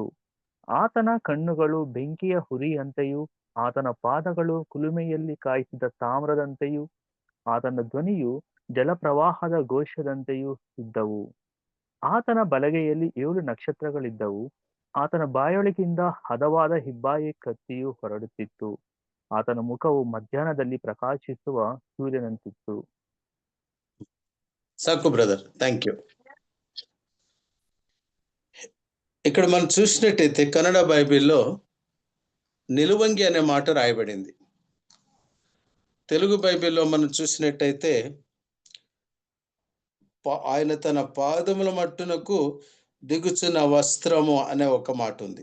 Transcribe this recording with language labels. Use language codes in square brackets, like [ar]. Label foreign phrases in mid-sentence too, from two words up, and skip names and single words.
[kn] ಆತನ ಕಣ್ಣುಗಳು ಬೆಂಕಿಯ ಹುರಿಯಂತೆಯೂ ಆತನ ಪಾದಗಳು ಕುಲುಮೆಯಲ್ಲಿ ಕಾಯಿಸಿದ ತಾಮ್ರದಂತೆಯೂ ಆತನ ಧ್ವನಿಯು ಜಲಪ್ರವಾಹದ ಘೋಷದಂತೆಯೂ ಇದ್ದವು. ಆತನ ಬಲಗೈಯಲ್ಲಿ 7 ನಕ್ಷತ್ರಗಳಿದ್ದವು. ಆತನ ಬಾಯೊಳಗಿಂದ ಹದವಾದ ಹಿಬ್ಬಾಯಿ ಕತ್ತಿಯು ಹೊರಡುತ್ತಿತ್ತು. ಆತನ ಮುಖವು ಮಧ್ಯಾಹ್ನದಲ್ಲಿ ಪ್ರಕಾಶಿಸುವ ಸೂರ್ಯನಂತಿತ್ತು. [te] సాకు బ్రదర్, [en] thank you. [te] ఇక్కడ మనం చూసినట్టయితే కన్నడ బైబిల్లో నిలువంగి అనే మాట రాయబడింది. తెలుగు బైబిల్లో మనం చూసినట్టయితే ఆయన తన పాదముల మట్టునకు దిగుచున్న వస్త్రము అనే ఒక మాట ఉంది.